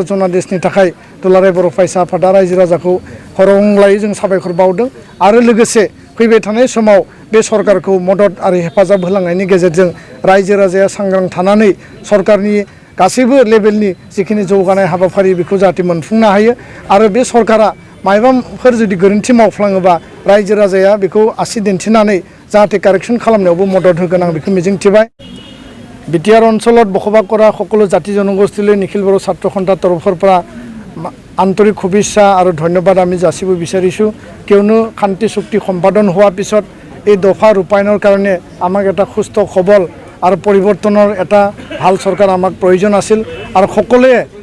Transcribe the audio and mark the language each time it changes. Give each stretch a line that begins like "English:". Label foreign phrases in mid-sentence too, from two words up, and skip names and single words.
Bodo: जनादेशनि थाखाय दुलाराय बर' फरायसा आफादा रायजो राजाखौ हरंलायै जों साबायखर बावदों आरो लोगोसे फैबाय थानाय समाव बे सरकारखौ मदद आरो हेफाजाब होलांनायनि गेजेरजों रायजो राजाया सांग्रां थानानै सरकारनि गासैबो लेभेलनि जिखिनि जौगानाय हाबाफारि बेखौ जाहाथे मोनफुंनो हायो आरो बे सरकारा मायबाफोर जुदि गोरोन्थि मावफ्लाङोबा रायजो राजाया बेखौ आसि दिन्थिनानै जाहाथे कारेक्सन खालामनायावबो मदद होगोन आं बेखौ मिजिंथिबाय
Assamese: बिटिआर অঞ্চলত বসবাস কৰা সকলো জাতি জনগোষ্ঠীলৈ নিখিল বড়ো ছাত্ৰ সন্থাৰ তৰফৰ পৰা আন্তৰিক শুভেচ্ছা আৰু ধন্যবাদ আমি যাচিব বিচাৰিছোঁ কিয়নো শান্তি চুক্তি সম্পাদন হোৱাৰ পিছত এই দফা ৰূপায়ণৰ কাৰণে আমাক এটা সুস্থ সবল আৰু পৰিৱৰ্তনৰ এটা ভাল চৰকাৰ আমাক প্ৰয়োজন আছিল আৰু সকলোৱে